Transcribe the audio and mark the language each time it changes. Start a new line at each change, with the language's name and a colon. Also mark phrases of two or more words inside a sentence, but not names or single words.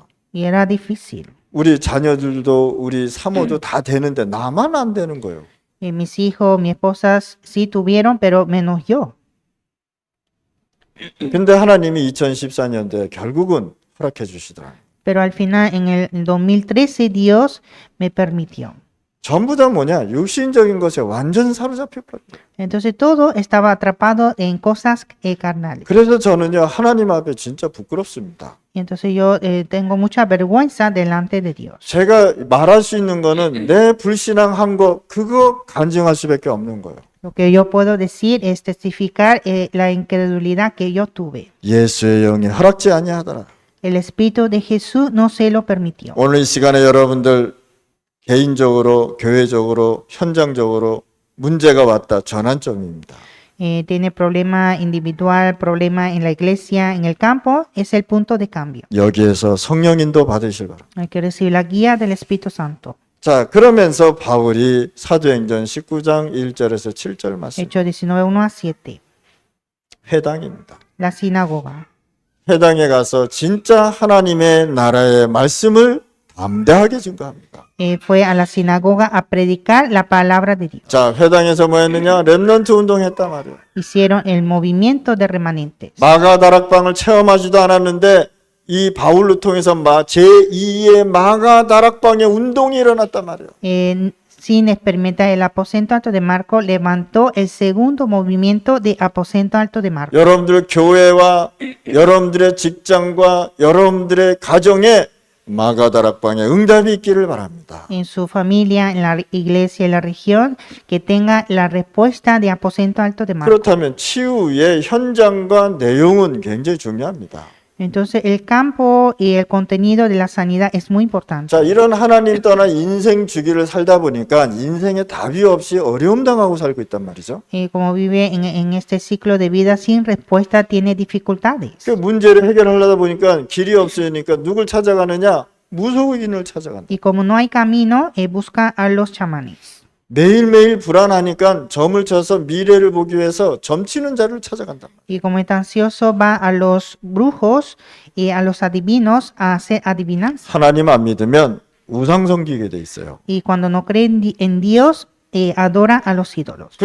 Spanish: Y era difícil.
Korean: 우리 자녀들도 우리 사모도 다 되는데 나만 안 되는 거예요.
Spanish: Mis hijos, mi esposa sí tuvieron, pero menos yo.
Korean: 근데 하나님이 2014년도에 결국은 허락해 주시더라.
Spanish: Pero al final, en el 2013, Dios me permitió.
Korean: 전부 다 뭐냐? 육신적인 것에 완전 사로잡혀 버려요.
Spanish: Entonces todo estaba atrapado en cosas carnales.
Korean: 그래서 저는요 하나님 앞에 진짜 부끄럽습니다.
Spanish: Y entonces yo tengo mucha vergüenza delante de Dios.
Korean: 제가 말할 수 있는 거는 내 불신앙한 거 그거 간증할 수밖에 없는 거예요.
Spanish: Lo que yo puedo decir es testificar la incredulidad que yo tuve.
Korean: 예수의 영이 허락지 아니하더라.
Spanish: El Espíritu de Jesús no se lo permitió.
Korean: 오늘 이 시간에 여러분들 개인적으로, 교회적으로, 현장적으로 문제가 왔다. 전환점입니다.
Spanish: Tiene problema individual, problema en la iglesia, en el campo, es el punto de cambio.
Korean: 여기에서 성령인도 받으실 바랍니다.
Spanish: Hay que recibir la guía del Espíritu Santo.
Korean: 자, 그러면서 바울이 사도행전 19장 1절에서 7절 말씀.
Spanish: Hechos 19, 1 a 7.
Korean: 회당입니다.
Spanish: La sinagoga.
Korean: 회당에 가서 진짜 하나님의 나라의 말씀을 담대하게 증거합니다.
Spanish: Fue a la sinagoga a predicar la palabra de Dios.
Korean: 자, 회당에서 뭐 했느냐? 렘넌트 운동했단 말이에요.
Spanish: Hicieron el movimiento de remanentes.
Korean: 마가 다락방을 체험하지도 않았는데 이 바울로 통해서 제2의 마가 다락방의 운동이 일어났단 말이에요.
Spanish: Sin experimentar el aposento alto de Marco, levantó el segundo movimiento de aposento alto de Marco.
Korean: 여러분들의 교회와 여러분들의 직장과 여러분들의 가정에 마가 다락방에 응답이 있기를 바랍니다.
Spanish: En su familia, en la iglesia, en la región, que tenga la respuesta de aposento alto de Marco.
Korean: 그렇다면 치유의 현장과 내용은 굉장히 중요합니다.
Spanish: Entonces, el campo y el contenido de la sanidad es muy importante.
Korean: 자, 이런 하나님 떠난 인생 주기를 살다 보니까 인생에 답이 없이 어려움 당하고 살고 있단 말이죠.
Spanish: Como vive en este ciclo de vida sin respuesta, tiene dificultades.
Korean: 그 문제를 해결하려다 보니까 길이 없으니까 누굴 찾아가느냐? 무속인을 찾아간다.
Spanish: Y como no hay camino, busca a los chamanes.
Korean: 매일매일 불안하니까 점을 쳐서 미래를 보기 위해서 점치는 자를 찾아간다.
Spanish: Y como está ansioso, va a los brujos y a los adivinos a hacer adivinanza.
Korean: 하나님 안 믿으면 우상 섬기게 돼 있어요.
Spanish: Y cuando no creen en Dios, adora a los ídolos.